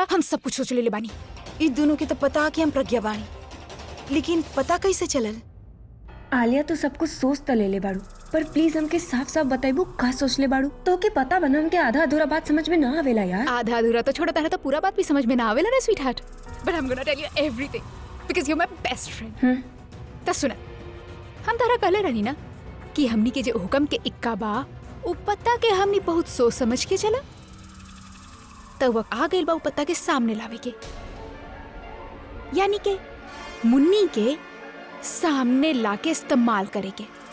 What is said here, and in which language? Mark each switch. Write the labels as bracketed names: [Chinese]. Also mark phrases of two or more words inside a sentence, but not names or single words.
[Bhojpuri] हम सब कुछ सोच ले बानी। इन दोनों के तो पता कि हम प्रज्ञा बानी, लेकिन पता कैसे चलल? आलिया तो सब कुछ सोच तो ले बाड़ू, पर प्लीज हमके साफ साफ बताइबू का सोच ले बाड़ू। तो के पता बना हमके आधा अधूरा बात समझ में ना आवेला यार। आधा अधूरा तो छोड़ा तारा, तो पूरा बात भी समझ में ना आवेला ना [English] sweet heart. But I am gonna tell you everything because you are my best friend. [Bhojpuri] तो सुना, हम तारा कहले रहनी ना कि हमनी के जे हुक्म के इक्का बा, उ पत्ता के हमनी बहुत सोच समझ के चला, तो वक्त आ गइल बा उ पत्ता के सामने लावे के, यानी के मुन्नी के सामने लाके इस्तेमाल करे के।